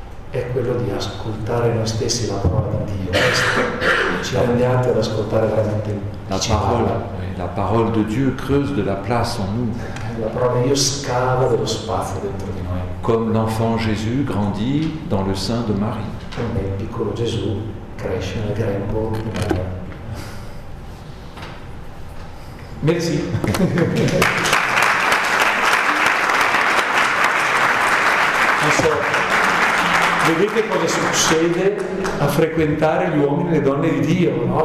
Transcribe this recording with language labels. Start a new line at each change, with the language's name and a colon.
Italian: è quello di ascoltare noi stessi la parola di Dio. Questo ci rende atti ad ascoltare veramente chi
French: La parole de Dieu creuse de la place en nous.
Italian: La parola di Dio scava dello spazio dentro di noi.
French: Comme l'enfant Jésus grandit dans le sein de Marie.
Italian: Come il piccolo Gesù cresce nel grembo di Maria.
French: Merci.
Italian: Non so, vedete cosa succede a frequentare gli uomini e le donne di Dio, no?